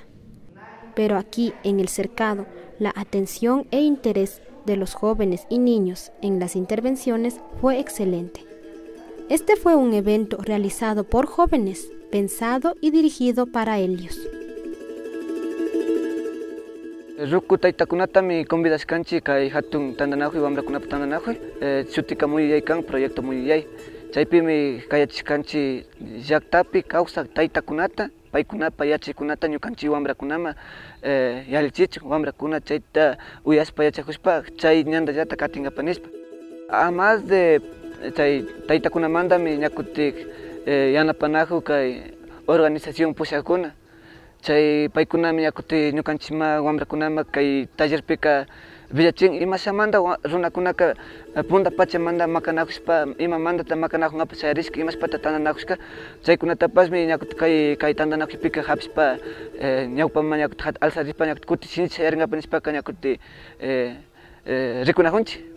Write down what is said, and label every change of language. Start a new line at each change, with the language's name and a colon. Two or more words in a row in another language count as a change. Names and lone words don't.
Spanish: Pero aquí, en el Cercado, la atención e interés de los jóvenes y niños en las intervenciones fue excelente. Este fue un evento realizado por jóvenes, pensado y dirigido para ellos.
Quechua: Ruku taitakunata mi convidashkanchi kay hatun tandanajuy wamrakunapa tandanajuy chutika muyuyaykan proyecto muyuyay chaypimi kayachishkanchi llaktapi kawsaq taitakunata paykunapa yachaykunata ñukanchik wambrakunama yalichichik wambrakuna chayta uyashpa yachakushpa chay ñandallata katingapa nishpa.
Spanish: Además de
Quechua: chay taitakunamandami ñakutik yanapanajuy kay organización pushakuna chay paykunami ñakuti ñukanchikma wambrakunama kay tallerpika villachin imashamanta runakunaka punta pachamanta makanakushpa imamantata makanakunkapak charishka imashpata tandanakushka chaykunatapashmi ñakuti kay tandanakuypika hapishpa ñawpama ñakuti alsarishpa ñakuti kutin shinchayarinapak nishpaka ñakuti rikunajunchik.